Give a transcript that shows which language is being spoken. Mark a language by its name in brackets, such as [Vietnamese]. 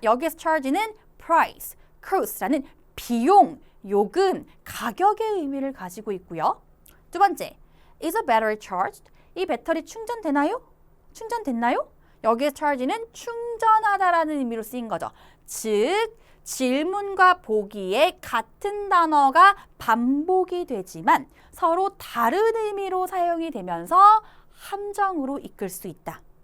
[Korean] 여기서 charge는 price, cost라는 비용, 요금, 가격의 의미를 가지고 있고요. 두 번째, [English] is a battery charged? [Korean] 이 배터리 충전되나요? 충전됐나요? 여기서 charge는 충전하다라는 의미로 쓰인 거죠. 즉, 질문과 보기에 같은 단어가 반복이 되지만 서로 다른 의미로 사용이 되면서 함정으로 이끌 수 있다.